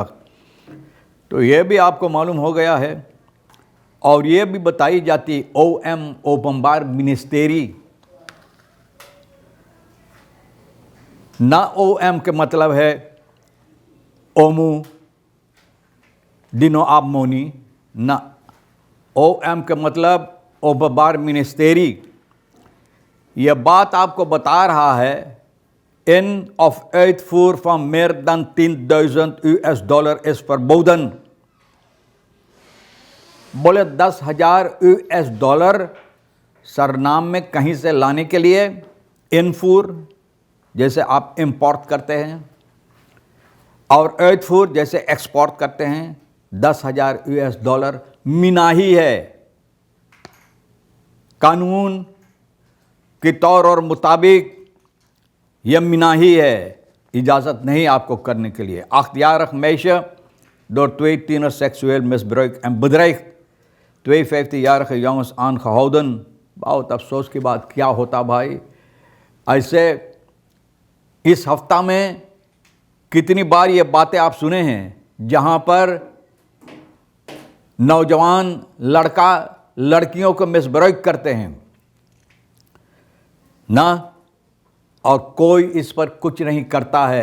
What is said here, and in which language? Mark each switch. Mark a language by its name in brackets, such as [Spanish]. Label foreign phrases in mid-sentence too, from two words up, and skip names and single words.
[Caribbean Hindustani] तो ये भी आपको मालूम हो गया है। और ये भी बताई जाती OM ओपनबार मिनिस्टेरी ना, OM के मतलब है ओमू डिनो आबमोनी ना, OM के मतलब ओपनबार मिनिस्टेरी। यह बात आपको बता रहा है [Dutch] end of uitvoer van meer dan 10,000 US dollar is verboden। [Caribbean Hindustani] बोले 10,000 US डॉलर सरनाम में कहीं से लाने के लिए, इनफूर जैसे आप इंपोर्ट करते हैं और uitvoer जैसे एक्सपोर्ट करते हैं, 10,000 US डॉलर मिनाही है। कानून के तौर और मुताबिक यह मिनाही है, इजाज़त नहीं आपको करने के लिए। [Dutch] अख्तियार meisje door 2 tieners seksueel misbruik en bedreigd, 2 15-jarige jongens aangehouden। [Caribbean Hindustani] बहुत अफसोस की बात, क्या होता भाई ऐसे। इस हफ्ता में कितनी बार ये बातें आप सुने हैं जहाँ पर नौजवान लड़का लड़कियों को मिसब्रेक करते हैं ना, और कोई इस पर कुछ नहीं करता है।